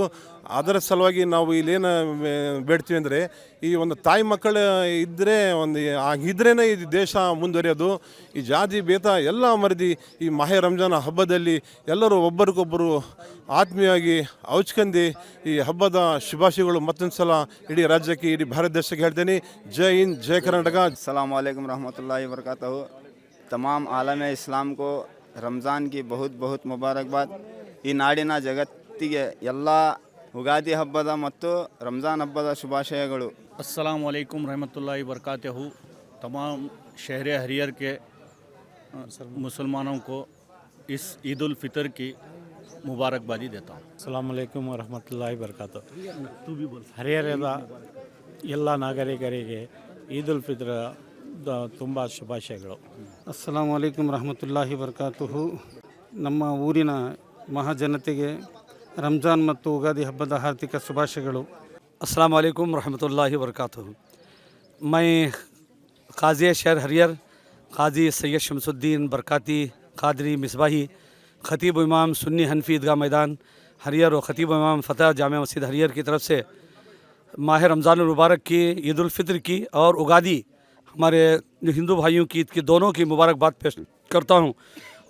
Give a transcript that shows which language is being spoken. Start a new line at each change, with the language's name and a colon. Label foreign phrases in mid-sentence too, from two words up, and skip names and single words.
Kannada: ಅದರ ಸಲುವಾಗಿ ನಾವು ಇಲ್ಲೇನು ಬೇಡ್ತೀವಿ ಅಂದರೆ, ಈ ಒಂದು ತಾಯಿ ಮಕ್ಕಳು ಇದ್ದರೆ ಇದ್ರೇ ಈ ದೇಶ ಮುಂದುವರಿಯೋದು. ಈ ಜಾತಿ ಭೇದ ಎಲ್ಲ ಮರೆದು ಈ ಮಾಹೆ ರಂಜಾನ್ ಹಬ್ಬದಲ್ಲಿ ಎಲ್ಲರೂ ಒಬ್ಬರಿಗೊಬ್ಬರು ಆತ್ಮೀಯವಾಗಿ ಹಂಚ್ಕೊಂಡು ಈ ಹಬ್ಬದ ಶುಭಾಶಯಗಳು ಮತ್ತೊಂದು ಸಲ ಇಡೀ ರಾಜ್ಯಕ್ಕೆ, ಇಡೀ ಭಾರತ ದೇಶಕ್ಕೆ ಹೇಳ್ತೇನೆ. ಜೈ ಹಿಂದ್, ಜೈ ಕರ್ನಾಟಕ.
Arabic: السلام عليكم ورحمة الله وبركاته.
Urdu: تمام عالم اسلام کو رمضان کی بہت بہت مبارکباد.
Kannada: ಈ ನಾಡಿನ ಜಗತ್ತಿಗೆ ಎಲ್ಲ ಉಗಾದಿ ಹಬ್ಬದ ಮತ್ತು ರಂಜಾನ್ ಹಬ್ಬದ ಶುಭಾಶಯಗಳು.
Arabic: السلام عليكم ورحمة الله وبركاته.
Urdu: تمام شہر ہریہر کے مسلمانوں کو اس عید الفطر کی مبارکبادی دیتا ہوں.
Arabic: السلام عليكم ورحمة الله وبركاته.
Kannada: ಹರಿಹರದ ಎಲ್ಲ ನಾಗರಿಕರಿಗೆ ಈದ್ ಉಲ್ ಫಿತ್ರ ತುಂಬ ಶುಭಾಶಯಗಳು.
Arabic: السلام عليكم ورحمة الله وبركاته.
Kannada: ನಮ್ಮ ಊರಿನ ಮಹಾಜನತೆಗೆ ರಂಜಾನ್ ಮತ್ತು ಉಗಾದಿ ಹಬ್ಬದ ಹಾರ್ದಿಕ ಶುಭಾಶಯಗಳು.
Arabic: السلام عليكم ورحمة الله وبركاته.
Urdu: میں قاضی شہر ہریہر قاضی سید شمس الدین برکاتی قادری مصباحی خطیب امام سنی حنفی عیدگاہ میدان ہریہر اور خطیب امام فتح جامعہ مسجد ہریہر کی طرف سے ماہ رمضان مبارک کی، عید الفطر کی اور اوگادی ہمارے جو ہندو بھائیوں کی عید کی دونوں کی مبارکباد پیش کرتا ہوں.